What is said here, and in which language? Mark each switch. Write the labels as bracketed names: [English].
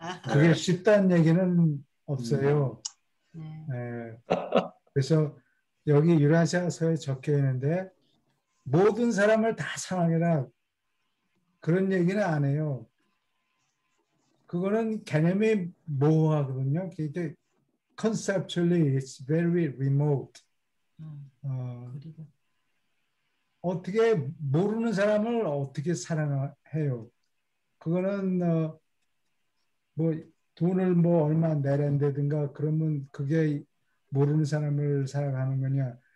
[Korean] 그게 쉽다는 얘기는 없어요. 네. 네. 그래서 여기 유라시아서에 적혀 있는데 모든 사람을 다 사랑해라 그런 얘기는 안 해요. 그거는 개념이 모호하거든요. 이게 [English] conceptually it's very remote. [Korean] 그리고 어떻게 모르는 사람을 어떻게 사랑해요? 그거는 뭐 돈을 뭐 얼마 내란다든가 그러면 그게 모르는 사람을 사랑하는 거냐?